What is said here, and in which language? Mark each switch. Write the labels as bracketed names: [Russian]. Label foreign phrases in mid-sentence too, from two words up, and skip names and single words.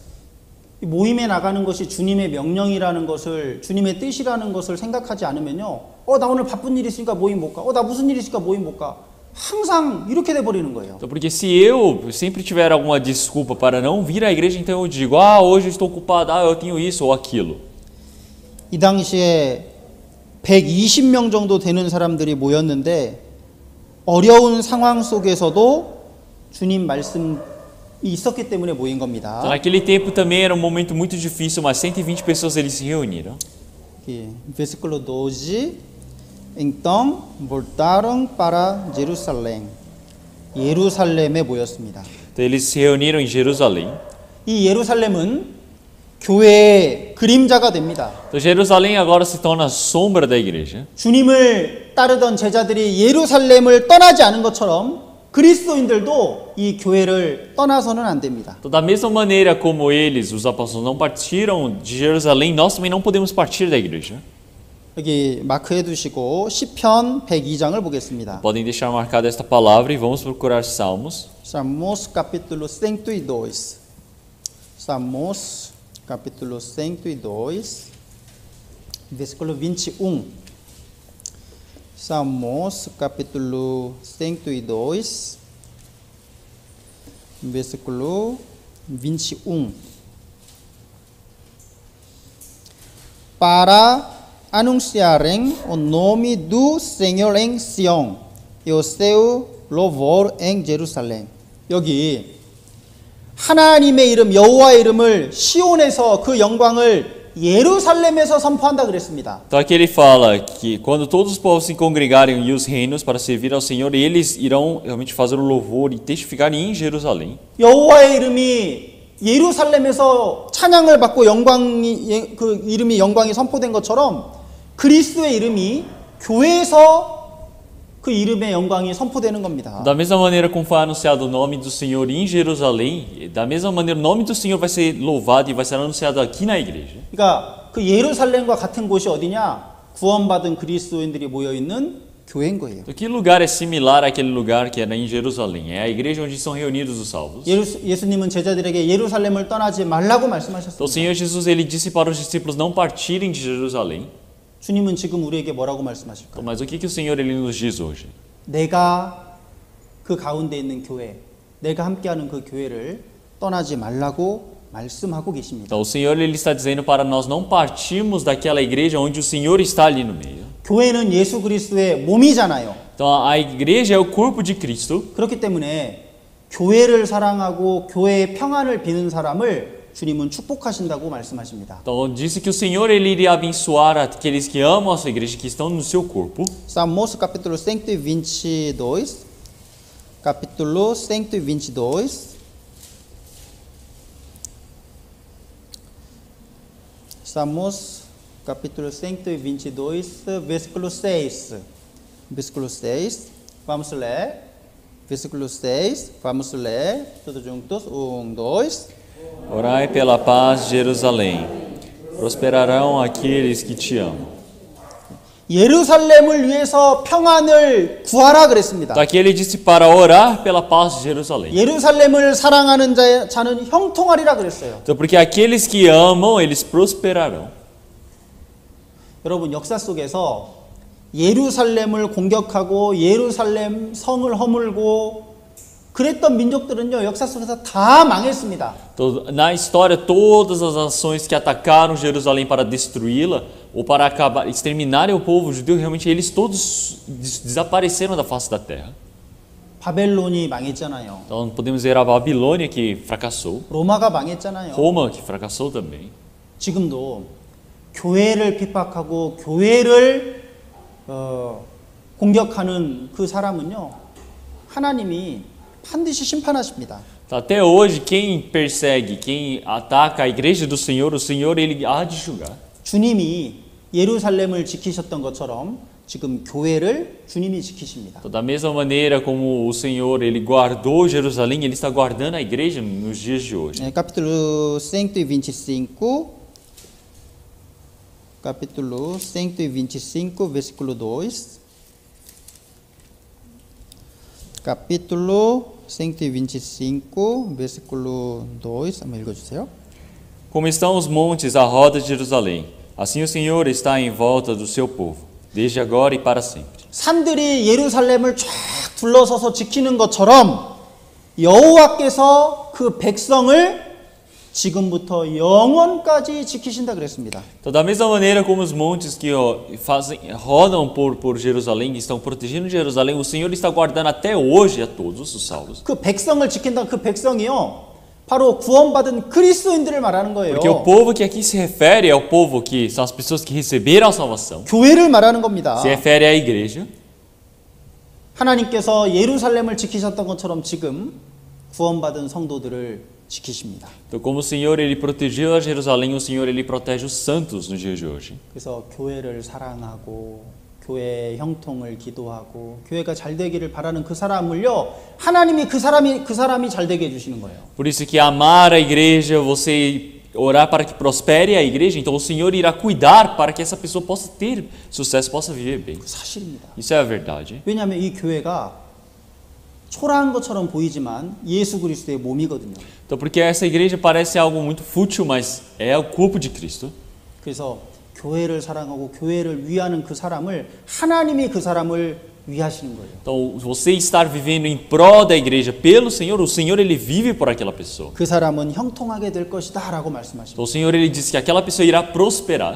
[Korean] 이 모임에 나가는 것이 주님의 명령이라는 것을 주님의 뜻이라는 것을 생각하지 않으면요. 나 오늘 바쁜 일 있으니까 모임 못 가. 나 무슨 일 있으니까 모임 못 가. 항상 이렇게 돼 버리는 거예요. [Portuguese] Então, porque se eu sempre tiver alguma desculpa para não vir à igreja, então eu digo, hoje eu estou ocupado, eu tenho isso ou aquilo. [Korean] 이 당시에 120명 정도 되는 사람들이 모였는데 어려운 상황 속에서도 주님 말씀이 있었기 때문에 모인 겁니다. [Portuguese] Então, naquele tempo também era um momento muito difícil, mas 120 pessoas eles se reuniram. Versículo 12. Então voltaram para Jerusalém. [Korean] 예루살렘에 모였습니다. [Portuguese] Então, eles se reuniram em Jerusalém. [Korean] 이 예루살렘은 교회의 그림자가 됩니다. [Portuguese] Então, Jerusalém agora se torna a sombra da igreja. [Korean] 주님을 따르던 제자들이 예루살렘을 떠나지 않은 것처럼 그리스도인들도 이 교회를 떠나서는 안 됩니다. [Portuguese] Então, da mesma maneira como eles, os apóstolos, não partiram de Jerusalém, nós também não podemos partir da igreja. [Korean] 여기 마크해 두시고 시편 102장을 보겠습니다. [Portuguese] Podem deixar marcada esta palavra e vamos procurar Salmos. Salmos capítulo 102. Salmos capítulo 102, versículo 21. Salmos capítulo 102, versículo 21. Para anunciarem o nome do Senhor em Sião e o seu louvor em Jerusalém. [Korean] 여기 하나님의 이름 여호와의 이름을 시온에서 그 영광을 예루살렘에서 선포한다 그랬습니다. [Portuguese] Então aqui ele fala que quando todos os povos se congregarem e os reinos para servir ao Senhor, eles irão realmente fazer um louvor e testificar em Jerusalém. [Korean] 여호와의 이름이 예루살렘에서 찬양을 받고 영광이 그 이름이 영광이 선포된 것처럼 그리스도의 이름이 교회에서 그 이름의 영광이 선포되는 겁니다. [Portuguese] Da mesma maneira como foi anunciado o nome do Senhor em Jerusalém, da mesma maneira o nome do Senhor vai ser louvado e vai ser anunciado aqui na igreja. [Korean] 그러니까 그 예루살렘과 같은 곳이 어디냐? 구원받은 그리스도인들이 모여 있는 교회인 거예요. [Portuguese] Então, que lugar é similar àquele lugar que era em Jerusalém? É a igreja onde são reunidos os salvos. [Korean] 예수님은 제자들에게 예루살렘을 떠나지 말라고 [Portuguese] Então, o [Korean] 말씀하셨습니다. [Portuguese] Senhor Jesus ele disse para os discípulos não partirem de Jerusalém. [Korean] 주님은 지금 우리에게 뭐라고 말씀하실까요? [Portuguese] Então, mas o que o Senhor ele nos diz hoje? [Korean] 내가 그 가운데 있는 교회, 내가 함께하는 그 교회를 떠나지 말라고 말씀하고 계십니다. [Portuguese] Então, o Senhor ele está dizendo para nós não partirmos daquela igreja onde o Senhor está ali no meio. [Korean] 교회는 예수 그리스도의 몸이잖아요. [Portuguese] Então, a igreja é o corpo de Cristo. [Korean] 그렇기 때문에 교회를 사랑하고 교회의 평안을 비는 사람을 주님은 축복하신다고 말씀하십니다. [Portuguese] Então, disse que o Senhor ele iria abençoar aqueles que amam a sua igreja, que estão no seu corpo. Salmos capítulo 122, capítulo 122. Salmos capítulo 122, versículo 6. Versículo 6. Vamos ler. Versículo 6. Vamos ler. Todos juntos. 1, 2. Orai pela paz de Jerusalém. Prosperarão aqueles que te amam. [Korean] 예루살렘을 위해서 평안을 구하라 그랬습니다. [Portuguese] Então, aqui ele disse para orar pela paz de Jerusalém. [Korean] 예루살렘을 사랑하는 자는 형통하리라 그랬어요. [Portuguese] Então, porque aqueles que amam, eles prosperarão. [Korean] 여러분 역사 속에서 예루살렘을 공격하고 예루살렘 성을 허물고 그랬던 민족들은요 역사 속에서 다 망했습니다. [Portuguese] Então, na história, todas as nações que atacaram Jerusalém para destruí-la ou para acabar, exterminarem o povo judeu, realmente eles todos desapareceram da face da terra. [Korean] 바벨론이 망했잖아요. [Portuguese] Então, podemos ver a Babilônia que fracassou, [Korean] 로마가 망했잖아요. [Portuguese] Roma que fracassou também. [Korean] 지금도 교회를 핍박하고 교회를 공격하는 그 사람은요 하나님이 반드시 심판하십니다. [Portuguese] Até hoje, quem persegue, quem ataca a igreja do Senhor, o Senhor ele há de julgar. [Korean] 주님이 예루살렘을 지키셨던 것처럼 지금 교회를 주님이 지키십니다. [Portuguese] Então, da mesma maneira como o Senhor ele guardou Jerusalém, ele está guardando a igreja nos dias de hoje. Capítulo 125, capítulo 125, versículo 2. Capítulo 125, versículo 2. [Korean] 한번 읽어주세요. [Portuguese] Como estão os montes à roda de Jerusalém, assim o Senhor está em volta do seu povo, desde agora e para sempre. [Korean] 산들이 예루살렘을 쫙 둘러서서 지키는 것처럼 여호와께서 그 백성을 지금부터 영원까지 지키신다 그랬습니다. [Portuguese] Então, da mesma maneira como os montes que rodam por Jerusalém, que estão protegendo Jerusalém, o Senhor está guardando até hoje a todos os salvos. [Korean] 그 백성을 지킨다 그 백성이요. 바로 구원받은 그리스도인들을 말하는 거예요. [Portuguese] Porque o povo que aqui se refere é o povo que são as pessoas que receberam a salvação. [Korean] 교회를 말하는 겁니다. [Portuguese] Se refere à igreja. [Korean] 하나님께서 예루살렘을 지키셨던 것처럼 지금 구원받은 성도들을 지키십니다. [Portuguese] Então, como o Senhor ele protegeu a Jerusalém, o Senhor ele protege os santos nos dias de hoje. [Korean] 그래서 교회를 사랑하고 교회의 형통을 기도하고 교회가 잘 되기를 바라는 그 사람을요 하나님이 그 사람이 잘 되게 해주시는 거예요. [Portuguese] Por isso que amar a igreja, você orar para que prospere a igreja, então o Senhor irá cuidar para que essa pessoa possa ter sucesso, possa viver bem. [Korean] 사실입니다. [Portuguese] Isso é a verdade. [Korean] 왜냐하면 이 교회가 초라한 것처럼 보이지만 예수 그리스도의 몸이거든요. [Portuguese] Então, porque essa igreja parece algo muito fútil, mas é o corpo de Cristo. [Korean] 그래서 교회를 사랑하고 교회를 위하는 그 사람을 하나님이 그 사람을 위하시는 거예요. [Portuguese] Então, você estar vivendo em prol da igreja pelo Senhor, o Senhor ele vive por aquela pessoa. [Korean] 그 사람은 형통하게 될 것이다라고 말씀하십니다. [Portuguese] Então, o Senhor ele diz que aquela pessoa irá prosperar.